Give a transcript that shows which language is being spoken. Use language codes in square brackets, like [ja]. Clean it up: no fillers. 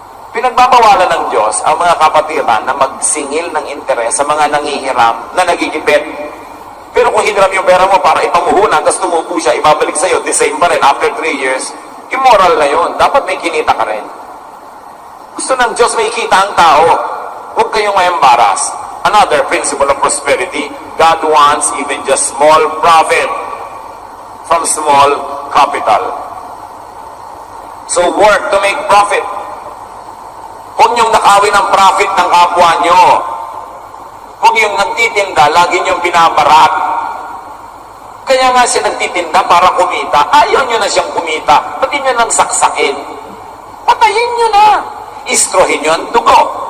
[tl] Pinagbabawalan ng Diyos ang mga kapatiran na magsingil ng interes sa mga nanghihiram na nagigipit. Pero kung hiniram yung pera mo para ipamuhunan, tapos tumubo siya, ibabalik sa'yo, [en] the same [tl] pa rin [en] after 3 years, [tl] immoral na yun. Dapat may kinita ka rin. Gusto ng Diyos may kita ang tao. Huwag kayong ma-embarrass. [en] Another principle of prosperity, God wants even just small profit from small capital. So work to make profit. [tl] Huwag niyong nakawin ang profit ng kapwa niyo. Huwag yung nagtitinda, lagi niyong binabarat. Kaya nga siya nagtitinda para kumita. Ayaw niyo na siyang kumita. Pati niyo nang saksakin. Patayin niyo na. Istrohin niyo ang dugo.